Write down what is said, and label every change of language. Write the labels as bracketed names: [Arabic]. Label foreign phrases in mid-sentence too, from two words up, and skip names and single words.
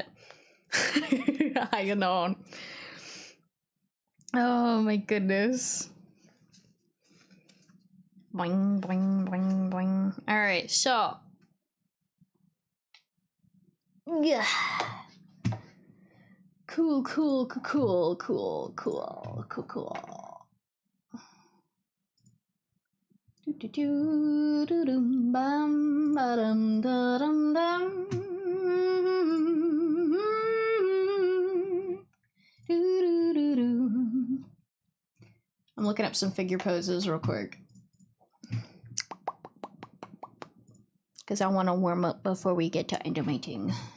[English] How you know? Oh my goodness. Boing boing boing boing. All right, so yeah. Cool. Bam ba-dum da-dum dum. I'm looking up some figure poses real quick. Because I want to warm up before we get to animating.